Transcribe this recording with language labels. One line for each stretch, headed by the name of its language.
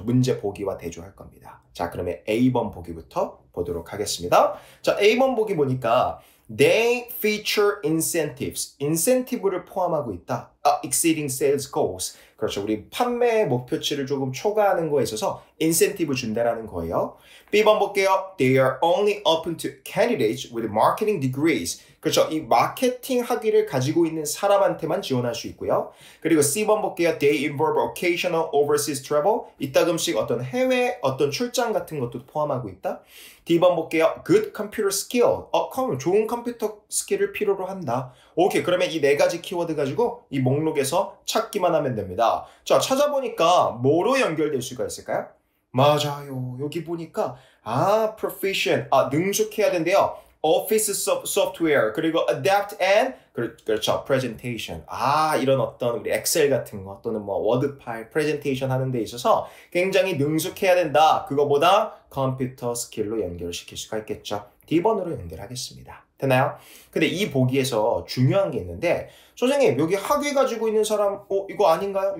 Korean: 문제 보기와 대조할 겁니다. 자, 그러면 A번 보기부터 보도록 하겠습니다. 자, A번 보기 보니까
English: They feature incentives.
Korean: incentive를 포함하고 있다.
English: exceeding sales goals. 그렇죠.
Korean: 우리 판매 목표치를 조금 초과하는 거에 있어서 incentive 준다라는 거예요. B번 볼게요.
English: They are only open to candidates with marketing degrees.
Korean: 그렇죠. 이 마케팅 학위를 가지고 있는 사람한테만 지원할 수 있고요. 그리고 C번 볼게요.
English: They involve occasional overseas travel.
Korean: 이따금씩 어떤 해외 어떤 출장 같은 것도 포함하고 있다. D번 볼게요.
English: Good computer skill.
Korean: 좋은 컴퓨터 스킬을 필요로 한다. 오케이. 그러면 이 네 가지 키워드 가지고 이 목록에서 찾기만 하면 됩니다. 자, 찾아보니까 뭐로 연결될 수가 있을까요? 맞아요. 여기 보니까 proficient. 능숙해야 된대요.
English: Office software, 그리고 adapt and 그렇죠. presentation.
Korean: 이런 어떤 우리 엑셀 같은 거 또는 뭐 워드 파일 프레젠테이션 하는 데 있어서 굉장히 능숙해야 된다. 그거보다 컴퓨터 스킬로 연결시킬 수가 있겠죠. D번으로 연결하겠습니다. 됐나요? 근데 이 보기에서 중요한 게 있는데 선생님 여기 학위 가지고 있는 사람 이거 아닌가요?